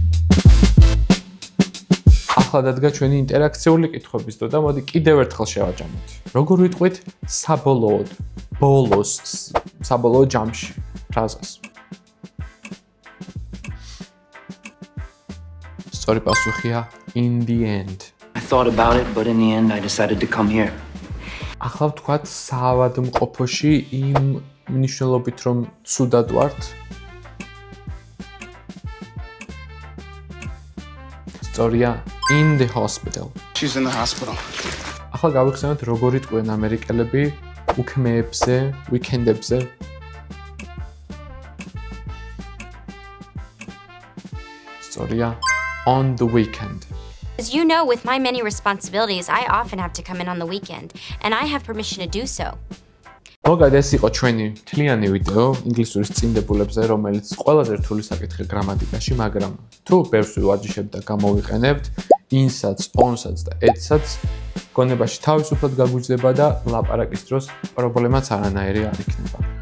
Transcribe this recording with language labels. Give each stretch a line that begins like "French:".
Georgian: ახლა დადგა ჩვენი ინტერაქციული კითხვების დრო და მოდი კიდევ ერთხელ შევაჯამოთ. როგორ ვიტყვით საბოლოოდ, ბოლოს, საბოლოო ჯამში ფრაზას? სწორი პასუხია
English: in the end. I thought about it, but in the end I decided to come here.
Georgian: ახლა ვთქვათ საავადმყოფოში იმ მნიშვნელობით რომ ცუდად ვართ. სწორია
English: in the hospital. She's in the hospital.
Georgian: ახლა გავიხსენოთ როგორ იტყვიან ამერიკელები უქმეებზე, weekend-ებზე. სწორია
English: on the weekend. As you know, with my many responsibilities, I often have to come in on the weekend, and I have permission to do so.
Georgian: მოგად ეს იყო ჩვენი მთლიანი ვიდეო ინგლისურის წინდებულებზე, რომელიც ყველაზე რთული საკითხია გრამატიკაში, მაგრამ თუ ბევრს ვივარჯიშებთ და გამოვიყენებთ in-საც, on-საც და at-საც, გონებაში თავისუფლად გაგვიძდება და ლაპარაკის დროს პრობლემაც არანაირი არ იქნება.